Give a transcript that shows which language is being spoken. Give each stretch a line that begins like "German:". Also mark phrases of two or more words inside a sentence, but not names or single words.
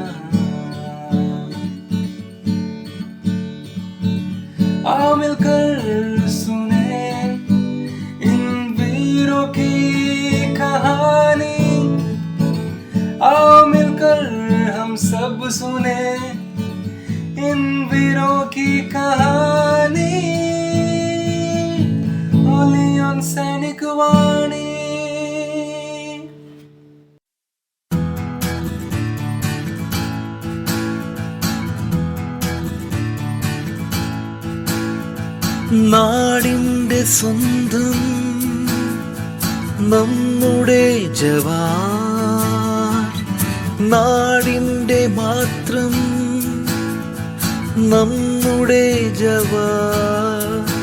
Hindi: आओ मिलकर सुने इन वीरों की कहानी, आओ मिलकर हम सब सुने इन वीरों की कहानी। ओली ऑन सैनिक वाणी।
Malayalam: നാടിൻ്റെ സ്വന്തം നമ്മുടെ ജവാൻ, നാടിൻ്റെ മാത്രം നമ്മുടെ ജവാൻ,